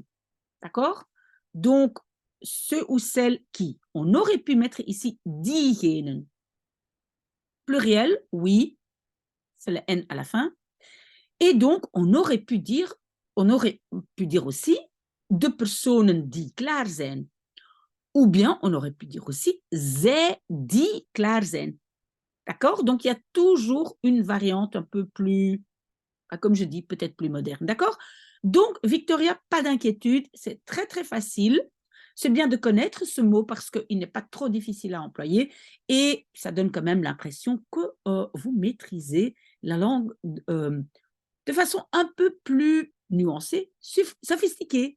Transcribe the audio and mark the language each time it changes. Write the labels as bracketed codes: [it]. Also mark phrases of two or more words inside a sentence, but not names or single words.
[fr] D'accord? Donc, ceux ou celles qui. On aurait pu mettre ici diegenen. Pluriel, oui, c'est le N à la fin. Et donc, on aurait pu dire aussi [nl] de personen die klaar zijn. [fr] Ou bien, on aurait pu dire aussi [nl] zij die klaar zijn. [fr] D'accord? Donc, il y a toujours une variante un peu plus, comme je dis, peut-être plus moderne. D'accord? Donc, Victoria, pas d'inquiétude, c'est très, très facile. C'est bien de connaître ce mot parce qu'il n'est pas trop difficile à employer et ça donne quand même l'impression que vous maîtrisez la langue de façon un peu plus nuancée, sophistiquée.